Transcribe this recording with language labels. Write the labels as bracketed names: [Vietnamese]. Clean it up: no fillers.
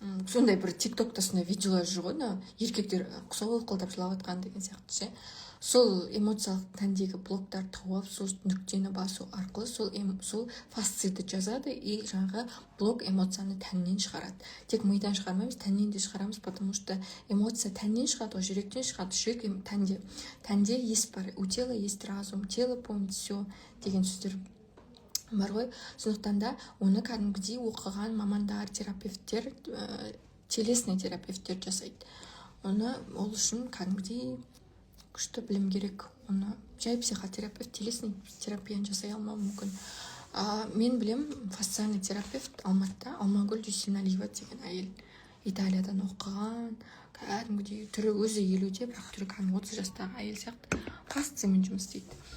[Kazakh] Сондай бір тиктокта сондай видеолар жүр ғой, еркектер солқылдап жылап жатқан деген сияқты ше. Сол эмоциялық тәндегі блоктар тауып, сол нүктені басу арқылы сол фасцийді жазады и блок эмоцияны тәннен шығарады. Тек мидан шығармаймыз, тәннен де шығарамыз, [Russian] потому что [Kazakh] эмоция тәннен шығады, жүректен шығады, жүрек тәнде. Тәнде ес бар, [Russian] у тела есть разум, тело помнит все [Kazakh] деген сөздер бар ғой. Сондықтан да оны кәдімгідей оқыған мамандар, терапевттер, телесный терапевттер жасайды. Ол үшін кәдімгідей күшті білім керек. Оны жай психотерапевт телесный терапияны жасай алмауы мүмкін. Мен білем, фасциальный терапевт Алматыда Алмагүл Дүйсеналиева деген әйел, Италиядан оқыған, кәдімгідей түрі өзі 50-де, бірақ түрі 30 жастағы әйел сияқты фасциямен жұмыс істейді.